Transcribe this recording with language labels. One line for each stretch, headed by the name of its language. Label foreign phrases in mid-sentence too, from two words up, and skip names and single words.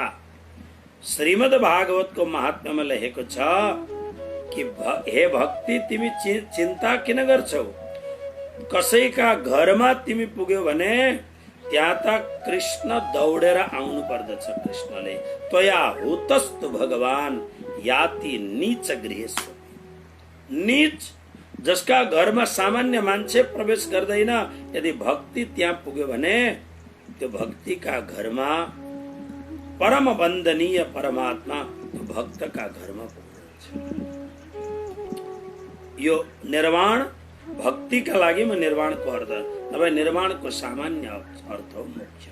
Nepali: श्रीमद् भागवतको महात्म्यमा लेखेको छ कि हे भक्ति, तिमी चिन्ता किन गर्छौ? कसैका घरमा तिमी पुग्यौ भने त्यहाँ त कृष्ण दौडेर आउनु पर्दछ।
Sanskrit: कृष्णले त्वया हुतस्तु भगवान याति नीच गृहेश्वर।
Nepali: नीच जसका घरमा सामान्य मान्छे प्रवेश गर्दैन, यदि भक्ति त्यहाँ पुग्यो भने त्यो भक्तिका घरमा परम वन्दनीय परमात्मा त्यो भक्तका घरमा पुग्नुहुन्छ। यो निर्वाण भक्तिका लागि म निर्वाणको अर्थ, अब निर्वाणको सामान्य अर्थ हो मोक्ष।